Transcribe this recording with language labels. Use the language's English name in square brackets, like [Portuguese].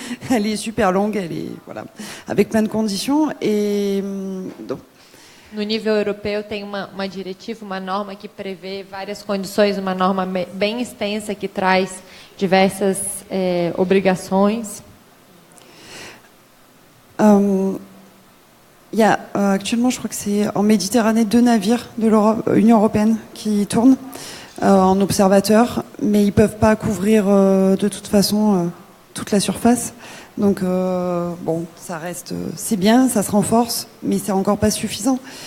[French] Elle est super longue, voilà, avec plein de conditions. Et donc, [Portuguese] no nível europeu tem uma diretiva, uma norma que prevê várias condições, uma norma bem extensa que traz diversas obrigações. [French] Il y a actuellement, je crois que c'est en Méditerranée, 2 navires de l'Union européenne qui tournent en observateur, mais ils ne peuvent pas couvrir de toute façon toute la surface. Donc, bon, ça reste, c'est bien, ça se renforce, mais c'est encore pas suffisant.